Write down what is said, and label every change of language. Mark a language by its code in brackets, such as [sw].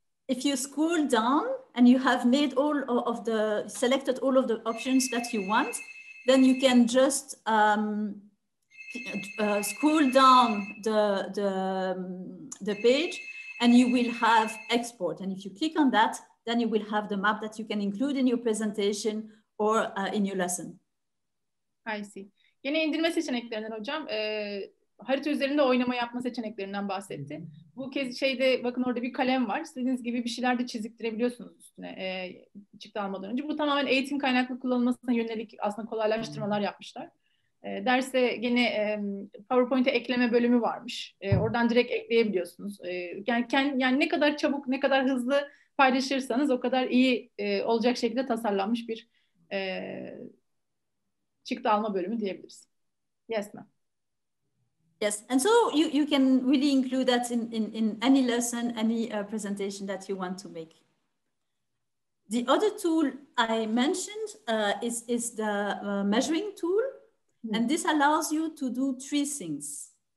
[en] If you scroll down and you have made selected all of the options that you want, then you can just scroll down the page and you will have export. And if you click on that, then you will have the map that you can include in your presentation or in your lesson. I see. [tr] Gene indirme seçeneklerinden hocam. Harita üzerinde oynama yapma seçeneklerinden bahsetti. Bu kez şeyde bakın orada bir kalem var. İstediğiniz gibi bir şeyler de çiziktirebiliyorsunuz üstüne çıktı almadan önce. Bu tamamen eğitim kaynaklı kullanılmasına yönelik aslında kolaylaştırmalar yapmışlar. Derse gene PowerPoint'e ekleme bölümü varmış. Oradan direkt ekleyebiliyorsunuz. Yani ne kadar çabuk, ne kadar hızlı paylaşırsanız o kadar iyi olacak şekilde tasarlanmış bir çıktı alma bölümü diyebiliriz. [en] Yes, ma'am. Yes, and so you can really include that in any lesson, any presentation that you want to make. The other tool I mentioned is the measuring tool, and this allows you to do three things.